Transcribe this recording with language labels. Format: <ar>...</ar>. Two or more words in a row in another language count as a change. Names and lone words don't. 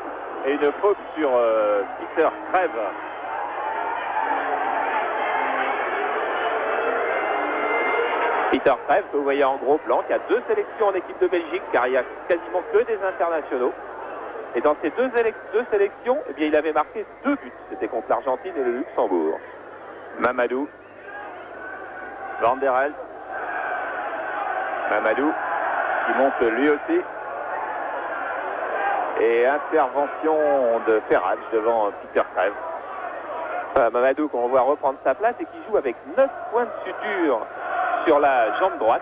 <fr>Et une faute sur Peter Crève. Peter Crève, que vous voyez en gros plan, qui a 2 sélections en équipe de Belgique, car il n'y a quasiment que des internationaux. Et dans ces deux sélections, eh bien, il avait marqué 2 buts. C'était contre l'Argentine et le Luxembourg. Mamadou. Van der Elst. Mamadou qui monte lui aussi. Et intervention de Ferrage devant Peter Crève. Voilà, Mamadou qu'on voit reprendre sa place et qui joue avec 9 points de suture sur la jambe droite.</fr>